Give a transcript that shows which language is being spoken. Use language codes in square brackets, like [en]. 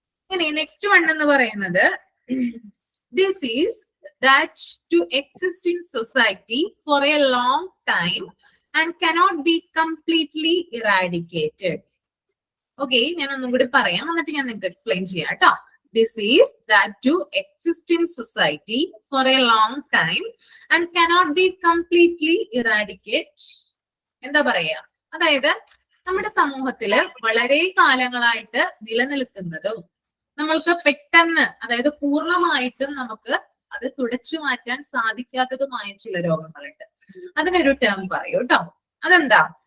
[ml] ഇനി [en] next one [ml] എന്ന് പറയുന്നത് [en] Disease that to exist in society for a long time and cannot be completely eradicated. [ml] Okay, ഞാൻ ഒന്നും കൂടി പറയാം, എന്നിട്ട് ഞാൻ നിങ്ങൾക്ക് എക്സ്പ്ലെയിൻ ചെയ്യാം കേട്ടോ. [en] Disease that do exist in society for a long time and cannot be completely eradicated. [ml] എന്താ പറയാ? അതായത് നമ്മുടെ സമൂഹത്തില് വളരെ കാലങ്ങളായിട്ട് നിലനിൽക്കുന്നതും നമ്മൾക്ക് പെട്ടെന്ന്, അതായത് പൂർണ്ണമായിട്ടും നമുക്ക് അത് തുടച്ചു മാറ്റാൻ സാധിക്കാത്തതുമായ ചില രോഗങ്ങളുണ്ട്. അതിനൊരു ടേം പറയൂ കേട്ടോ. അതെന്താ?